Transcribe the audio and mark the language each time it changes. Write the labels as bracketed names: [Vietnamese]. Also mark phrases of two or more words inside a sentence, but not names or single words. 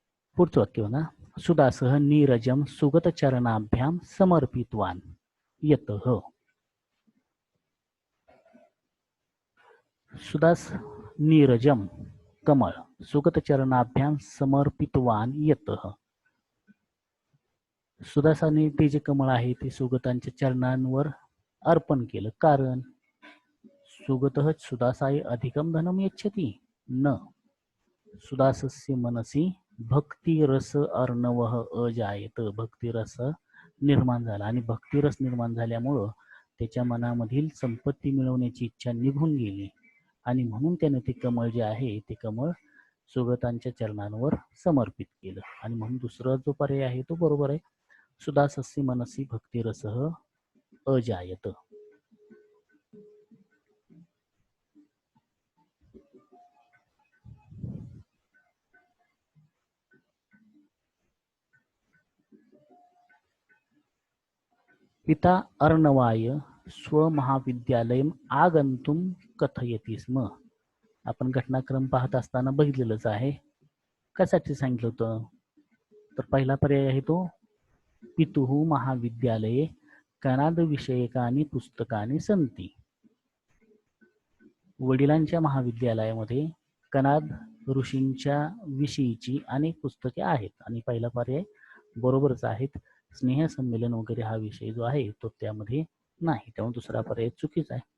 [Marathi] पुढचं वाक्य बघा. [Sanskrit] सुदासः नीरजं सुगत चरणाभ्याम समर्पितवान यतः. सुदास नीरजम कमळ सुगत चरणाभ्याम समर्पितवान यतः. [Marathi] सुदासाने ते जे कमळ आहे ते सुगतांच्या चरणांवर अर्पण केलं, कारण [Sanskrit] सुगतः सुदासाय अधिकम धनम यच्छति न सुदासस्य मनसी भक्तिरस अर्णवः अजायत. [Marathi] भक्तिरस निर्माण झाला आणि भक्तिरस निर्माण झाल्यामुळं त्याच्या मनामधील संपत्ती मिळवण्याची इच्छा निघून गेली आणि म्हणून त्याने ते कमळ जे आहे ते कमळ सुगतांच्या चरणांवर समर्पित केलं. आणि म्हणून दुसरा जो पर्याय आहे तो बरोबर आहे. [Sanskrit] सुदासस्य मनसी भक्तिरसः अजायत. पिता अर्णवाय स्वमहाविद्यालयम आगंतुम कथयति स्म. [Marathi] आपण घटनाक्रम पाहत असताना बघितलेलंच आहे. कशासाठी सांगितलं होतं? तर पहिला पर्याय आहे तो [Sanskrit] पितुः महाविद्यालये कणाद विषयकानी पुस्तकानी संती. [Marathi] वडिलांच्या महाविद्यालयामध्ये कणाद ऋषींच्या विषयीची अनेक पुस्तके आहेत. आणि पहिला पर्याय बरोबरच आहेत. स्नेह संमेलन वगैरे हा विषय जो आहे तो त्यामध्ये नाही, त्यामुळे दुसरा पर्याय चुकीचा आहे.